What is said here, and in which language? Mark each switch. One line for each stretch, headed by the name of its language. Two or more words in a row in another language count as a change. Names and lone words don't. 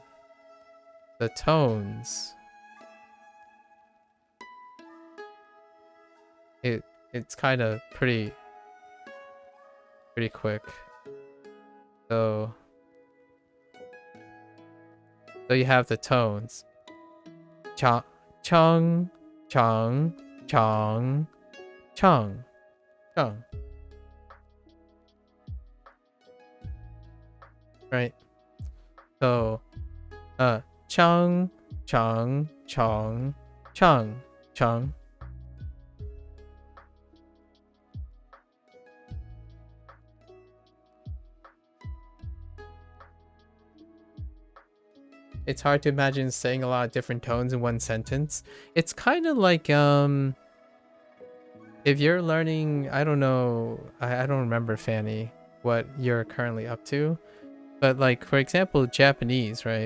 English: The tones, it's kind of pretty quick. So you have the tones. Chang, chang, chang, chang, chang, chang. Right. So, chang, chang, chang, chang, chang. It's hard to imagine saying a lot of different tones in one sentence. It's kind of like if you're learning, I don't know, I don't remember, Fanny, what you're currently up to, but like for example Japanese, right?